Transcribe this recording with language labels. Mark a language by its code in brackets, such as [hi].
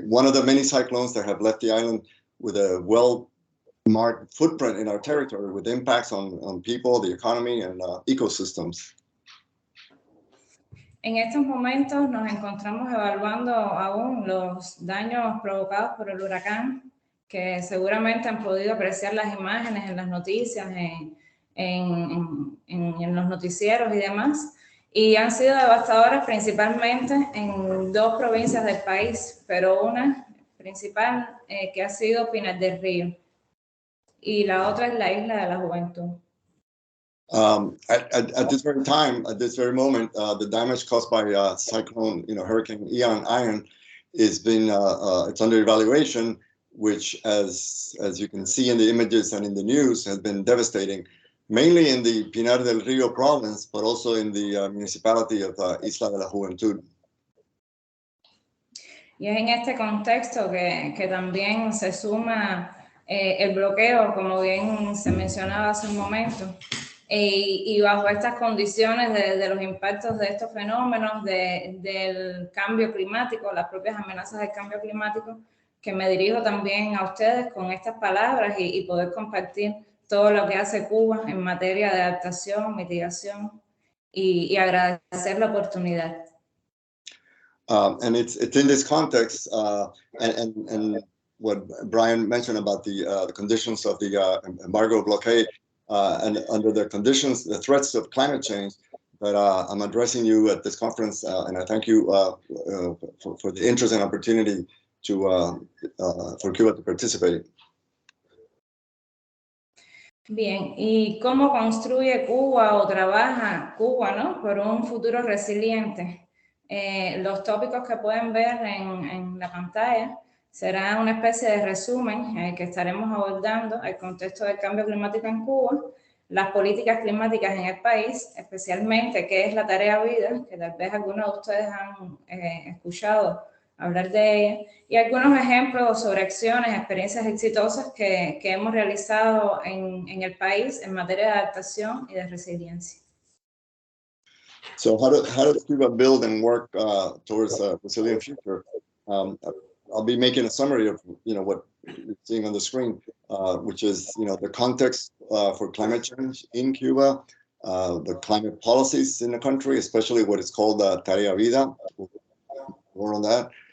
[en] One of the many cyclones that have left the island with a well-marked footprint in our territory, with impacts on people, the economy, and ecosystems. [es] En estos momentos nos encontramos evaluando aún los daños provocados por el huracán, que seguramente han podido apreciar las imágenes en las noticias, en los noticieros y demás, y han sido devastadoras principalmente en dos provincias del país, pero una principal que ha sido Pinar del Río, y la otra es la Isla de la Juventud. [en] At this very time, at this very moment, the damage caused by cyclone, Hurricane Ian, is being it's under evaluation, which, as you can see in the images and in the news, has been devastating, mainly in the Pinar del Río province, but also in the municipality of Isla de la Juventud. [es] Y es en este contexto que también se suma el bloqueo, como bien se mencionaba hace un momento. Y bajo estas condiciones de los impactos de estos fenómenos, del cambio climático, las propias amenazas del cambio climático, que me dirijo también a ustedes con estas palabras y poder compartir todo lo que hace Cuba en materia de adaptación, mitigación y agradecer la oportunidad. [en] And it's in this context, and what Brian mentioned about the conditions of the embargo blockade, and under the conditions, the threats of climate change, that I'm addressing you at this conference, and I thank you for the interest and opportunity for Cuba to participate. [es] Bien, ¿y cómo construye Cuba o trabaja Cuba, ¿no?, por un futuro resiliente? Los tópicos que pueden ver en la pantalla será una especie de resumen que estaremos abordando el contexto del cambio climático en Cuba, las políticas climáticas en el país, especialmente qué es la tarea vida, que tal vez algunos de ustedes han escuchado hablar de ella, y algunos ejemplos sobre acciones, experiencias exitosas que hemos realizado en el país en materia de adaptación y de resiliencia. [en] So how does Cuba build and work towards a resilient future? I'll be making a summary of what you're seeing on the screen, which is the context for climate change in Cuba, the climate policies in the country, especially what is called Tarea Vida. More on that.